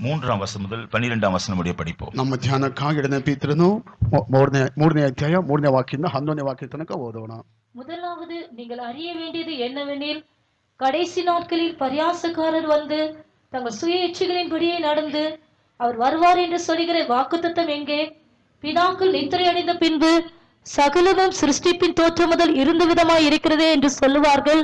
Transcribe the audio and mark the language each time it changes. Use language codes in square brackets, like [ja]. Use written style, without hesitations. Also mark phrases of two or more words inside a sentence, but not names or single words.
[ta] 11 வசனம் முதல் 12 வசனம் முடிய படிப்போம். [kn] ನಮ್ಮ ಧ್ಯಾನಕ್ಕಾಗಿ ಎರಡನೇ ಪೇತ್ರನು ಮೂರನೇ ಅಧ್ಯಾಯ 3ನೇ ವಾಕ್ಯದಿಂದ 11ನೇ ವಾಕ್ಯ ತನಕ ಓದೋಣ. [ta] முதலாவது நீங்கள் அறிய வேண்டியது என்னவெனில், கடைசி நாட்களில் பரியாசக்காரர் வந்து தங்கள் சுய இச்சைகளின்படியே நடந்து அவர் வருவார் என்று சொல்லுகிற வாக்குத்தத்தம் எங்கே? பிதாக்கள் நித்திரை அடைந்த பின்பு சகலமும் சிருஷ்டிப்பின் தோற்றம் முதல் இருந்த விதமாய் இருக்கிறதே என்று சொல்லுவார்கள்.